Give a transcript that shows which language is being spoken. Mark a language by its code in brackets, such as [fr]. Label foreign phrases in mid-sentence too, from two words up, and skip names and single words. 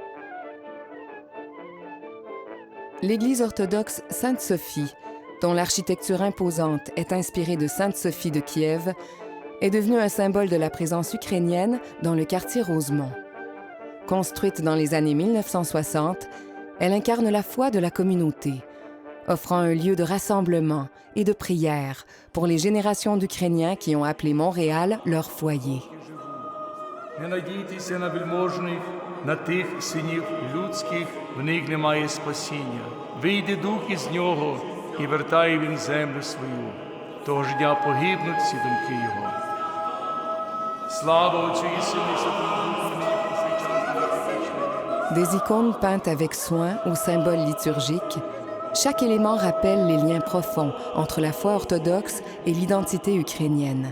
[fr] L'Église orthodoxe Sainte-Sophie, dont l'architecture imposante est inspirée de Sainte-Sophie de Kiev, est devenue un symbole de la présence ukrainienne dans le quartier Rosemont. Construite dans les années 1960, elle incarne la foi de la communauté, offrant un lieu de rassemblement et de prière pour les générations d'Ukrainiens qui ont appelé Montréal leur foyer. [uk] Не надійтеся на вельможних, на тих синів людських, в них немає спасіння. Вийде дух із нього, і вертає він землю свою. Того ж дня погибнуть всі думки його. Слава Отцю і Сину і Святому Духу, нині повсякчас і вічно. [fr] Des icônes peintes avec soin aux symboles liturgiques, chaque élément rappelle les liens profonds entre la foi orthodoxe et l'identité ukrainienne.